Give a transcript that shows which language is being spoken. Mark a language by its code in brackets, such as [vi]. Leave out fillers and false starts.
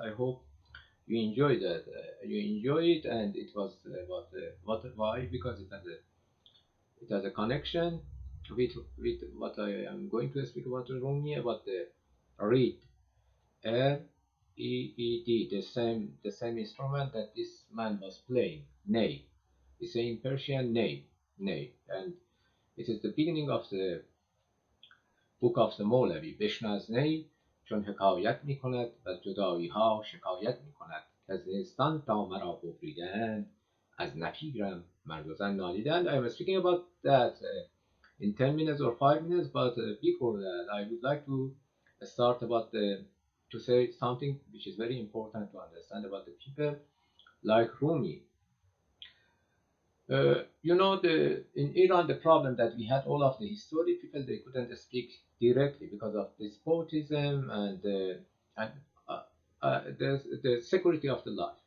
[en] I hope you enjoyed it. You enjoy it, and it was about why, because it has a connection with what I am going to speak about Rumi, about the reed, R-E-E-D, the same instrument that this man was playing, ney. It's in Persian ney, and it is the beginning of the book of the مولوی. [fa] بشنو از نی چون حکایت می کند و جدایی ها شکایت می کند که از نیستان تا مرا ببریدند از نفیرم مرد و زن نالیدند. [en] I am speaking about that in 10 minutes or 5 minutes, but before that I would like to start about to say something which is very important to understand about the people like Rumi. In Iran, the problem that we had, all of the historic people, they couldn't speak directly because of despotism and the security of the life.